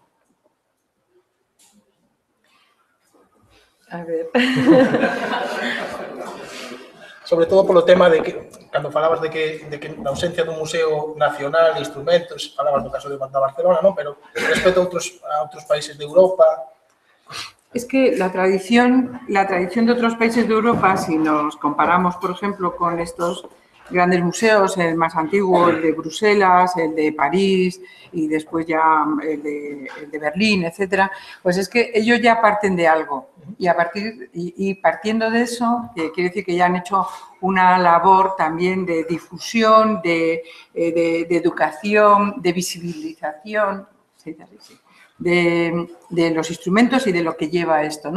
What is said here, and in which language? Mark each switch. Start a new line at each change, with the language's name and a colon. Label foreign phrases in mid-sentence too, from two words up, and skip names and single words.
Spanish: A ver...
Galician: Sobre todo polo tema de que, cando falabas de que na ausencia dun museo nacional de instrumentos, falabas do caso de Barcelona, non? Pero respecto a outros países de Europa...
Spanish: Es que la tradición de otros países de Europa, si nos comparamos, por ejemplo, con estos grandes museos, el más antiguo, el de Bruselas, el de París y después ya el de Berlín, etcétera, pues es que ellos ya parten de algo y partiendo de eso, quiere decir que ya han hecho una labor también de difusión, de educación, de visibilización, de los instrumentos y de lo que lleva esto, ¿no?